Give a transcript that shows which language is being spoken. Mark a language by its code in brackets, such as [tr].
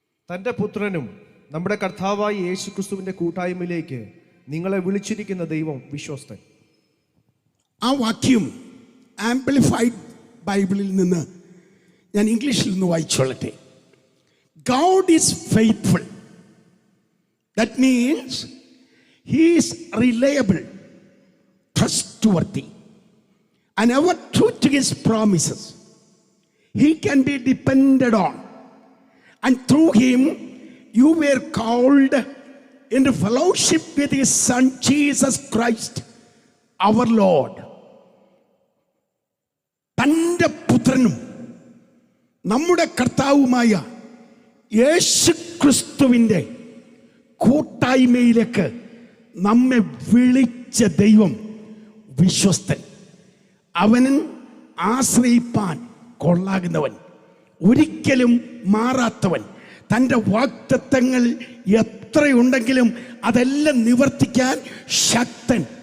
[ml] തൻ്റെ പുത്രനും നമ്മുടെ കർത്താവായ യേശുക്രിസ്തുവിൻ്റെ കൂട്ടായ്മയിലേക്ക് നിങ്ങളെ വിളിച്ചിരിക്കുന്ന ദൈവം വിശ്വസ്തൻ. ആ വാക്യം ആംപ്ലിഫൈഡ് ബൈബിളിൽ നിന്ന് ഞാൻ ഇംഗ്ലീഷിൽ നിന്ന് വായിച്ചോളട്ടെ. [en] God is faithful. That means He is reliable, trustworthy, and ever true to His promises. He can be depended on, and through Him you were called into fellowship with His Son Jesus Christ our Lord. [ml] തൻ്റെ പുത്രനും നമ്മുടെ കർത്താവുമായ യേശു ക്രിസ്തുവിൻ്റെ കൂട്ടായ്മയിലേക്ക് നമ്മെ വിളിച്ച ദൈവം വിശ്വസ്തൻ. അവന് ആശ്രയിപ്പാൻ കൊള്ളാകുന്നവൻ, ഒരിക്കലും മാറാത്തവൻ, തൻ്റെ വാഗ്ദത്തങ്ങൾ എത്രയുണ്ടെങ്കിലും അതെല്ലാം നിവർത്തിക്കാൻ ശക്തൻ.